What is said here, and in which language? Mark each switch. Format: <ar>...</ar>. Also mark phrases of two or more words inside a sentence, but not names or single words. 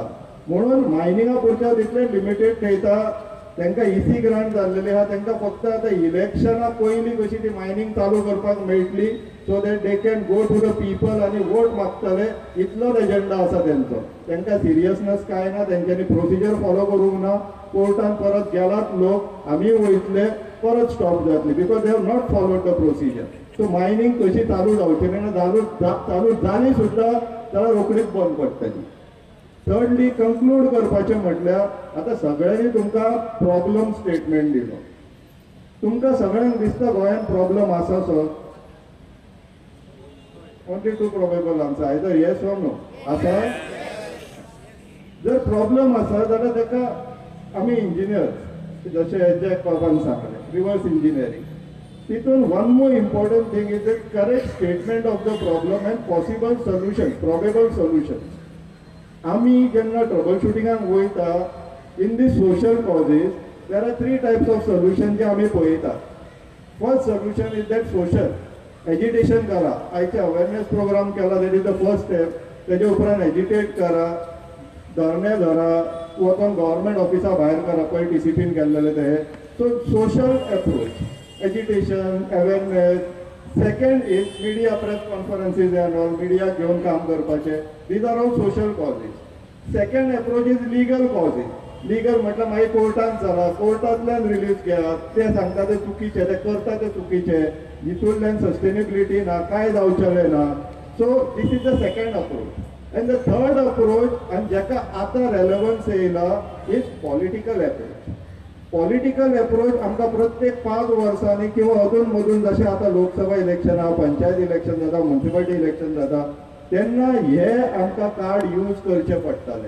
<kok>म्हणून मायनिंगा पुरच्या तितले लिमिटेड ठेयता. तांकां EC ग्रांट जाल्लेली आहा, तांकां फक्त आतां इलेक्शना पयलीं कशी ती मायनिंग चालू करपाक मेळटली,</kok> <en>so that they can go to the people</en> <kok>आनी वोट मागतले, इतलोच एजेंडा आसा तेंचो. तांकां सिरियसनेस कांय ना, तेंच्यांनी प्रोसिजर फॉलो करूंक ना. कोर्टान परत गेलात लोक, आमी वयतले, परत स्टॉप जातली,</kok> <en>because they have not followed the procedure.</en> <kok>सो मायनिंग कशी चालू जावची ना, चालू जाली सुद्दां जाल्यार रोखडीच बंद पडटली.</kok> <en>thirdly conclude</en> <kok>करपाचें म्हटल्यार आतां सगळ्यांनी तुमकां</kok> <en>problem statement</en> <kok>दिलो. तुमकां सगळ्यांक दिसता गोंयान प्रॉब्लम आसा सो?</kok> <en>only 2 probable answer, either yes or no.</en> <kok>आसा? जर प्रॉब्लम आसा जाल्यार ताका आमी इंजिनियर्स, जशें जॅक बाबान सांगलें,</kok> <en>reverse engineering. तितून one more important thing is the correct statement of the problem and possible solution, probable solutions.</en> <kok>आमी जेन्ना ट्रबल शुटिंगाक वयता</kok> <en>in the social causes, there are 3 types of solution</en> <kok>जे आमी पळयता.</kok> <en>first solution is that social agitation करा.</en> <kok>आयचे</kok> <en>awareness program</en> <kok>केला,</kok> <en>that is the first step.</en> <kok>तेजे उपरांत एजिटेट करा, धरणे धरा, वचून गव्हर्मेंट ऑफिसा भायर करा, पळय डिसिप्लीन केल्लेले ते.</kok> <en>so social approach, agitation, awareness. second is media press conferences and all,</en> <kok>मिडिया घेवन काम करपाचें.</kok> <en>these are all social causes. second approach is legal causes.</en> <kok>लिगल म्हटल्यार मागीर कोर्टान चला, कोर्टांतल्यान रिलीज घेयात, ते सांगता ते चुकीचे, ते करता ते चुकीचे, हितूंतल्यान सस्टेनेबिलिटी ना, कांय जावचेलें ना.</kok> <en>so this is the second approach. and the third approach,</en> <kok>आनी जाका आतां रेलेवन्स येयला,</kok> <en>is political approach. political approach</en> <kok>आमकां प्रत्येक 5 वर्सांनी किंवा अधून मधून जशें आतां लोकसभा इलेक्शन आहा, पंचायत इलेक्शन जाता,</kok> <en>municipality election</en> <kok>जाता, तेन्ना हे आमकां</kok> <en>card use</en> <kok>करचें पडटलें.</kok>